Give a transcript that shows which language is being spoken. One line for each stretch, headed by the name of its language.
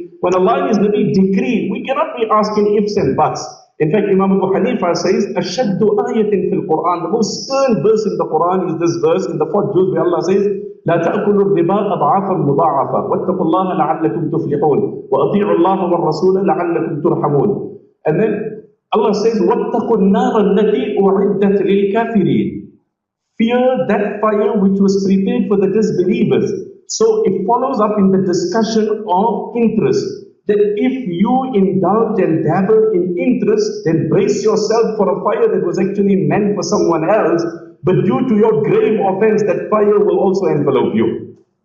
English: When Allah and His Nabi decree, we cannot be asking ifs and buts. In fact, Imam Abu Hanifa says,
Arabic: أَشَدُّ آيَةٍ فِي الْقُرْآنِ.
English: The most stern verse in the Quran is this verse in the 4th juz where Allah says,
Arabic: لا تأكلوا الربا أضعافا مضاعفة واتقوا الله لعلكم تفلحون وأطيعوا الله والرسول لعلكم ترحمون.
English: And then Allah says,
Arabic: وَاتَّقُوا النَّارَ الَّتِي أُعِدَّتْ لِلْكَافِرِينَ.
English: Fear that fire which was prepared for the disbelievers. So it follows up in the discussion of interest. That if you indulge and dabble in interest, then brace yourself for a fire that was actually meant for someone else, but due to your grave offense, that fire will also envelope you.